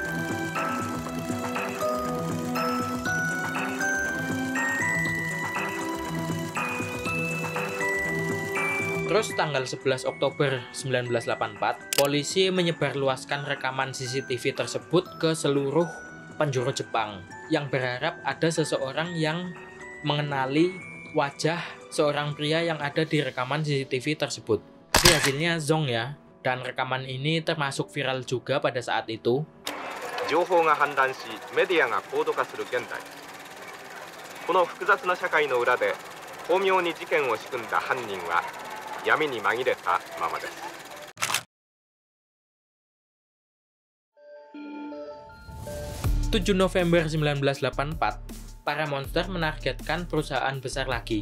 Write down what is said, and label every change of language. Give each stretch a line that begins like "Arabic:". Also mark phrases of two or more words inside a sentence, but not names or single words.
Indonesian: Terus tanggal 11 Oktober 1984, polisi menyebarluaskan rekaman CCTV tersebut ke seluruh penjuru Jepang yang berharap ada seseorang yang mengenali wajah seorang pria yang ada di rekaman CCTV tersebut. Tapi hasilnya zong ya, dan rekaman ini termasuk viral juga pada saat itu.
Japanese: 情報が氾濫し、メディアが高度化する現代、この複雑な社会の裏で巧妙に事件を仕組んだ犯人は闇に紛れたままです。
Indonesian: 7 November 1984, para monster menargetkan perusahaan besar lagi.